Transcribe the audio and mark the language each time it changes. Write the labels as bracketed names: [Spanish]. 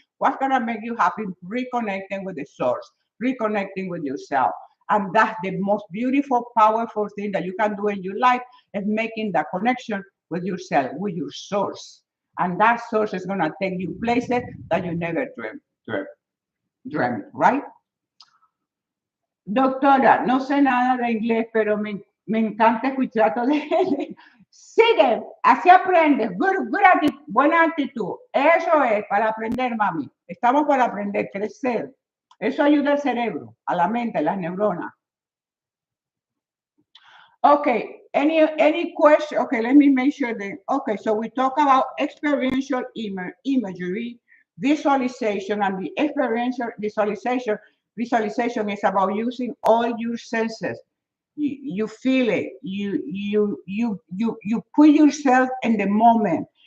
[English] What's gonna make you happy? Reconnecting with the source, reconnecting with yourself. And that's the most beautiful, powerful thing that you can do in your life is making that connection with yourself, with your source. And that source is gonna take you places that you never dreamt, right? [Spanish] Doctora, no sé nada de inglés, pero me encanta escuchar todo de Sigue, así aprendes. Buena actitud. Eso es para aprender, mami. Estamos para aprender, crecer. Eso ayuda al cerebro, a la mente, a las neuronas. [English] Okay, any question? Okay, let me make sure that, okay, so we talk about experiential imagery, visualization, and the experiential visualization is about using all your senses. You feel it, you put yourself in the moment.